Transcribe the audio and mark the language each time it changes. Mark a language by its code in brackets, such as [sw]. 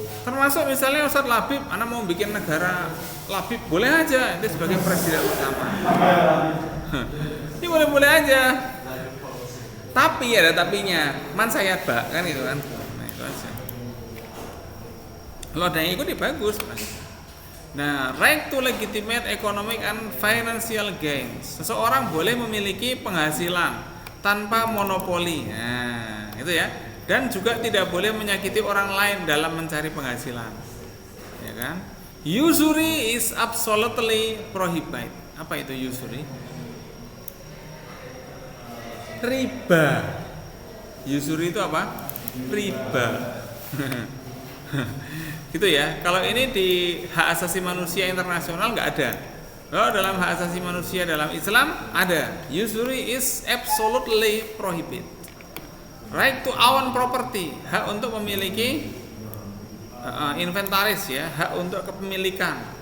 [id] Termasuk misalnya Ustaz Labib, anak mau bikin negara Labib, boleh aja. Itu sebagai presiden utama. Ini boleh-boleh aja. Tapi ada tapinya. Man saya bak kan gitu kan. Nah, itu aja. Kalau ada yang ikut ya bagus. [en] Nah, right to legitimate economic and financial gains. [id] Seseorang boleh memiliki penghasilan tanpa monopoli. Nah, itu ya. Dan juga tidak boleh menyakiti orang lain dalam mencari penghasilan. Ya kan? [en] Usury is absolutely prohibited. [id] Apa itu usury? Riba. Usury itu apa? Riba. Gitu ya. Kalau ini di hak asasi manusia internasional nggak ada. Kalau dalam hak asasi manusia dalam Islam ada. [en] Usury is absolutely prohibited. Right to own property, [id] hak untuk memiliki inventaris ya, hak untuk kepemilikan.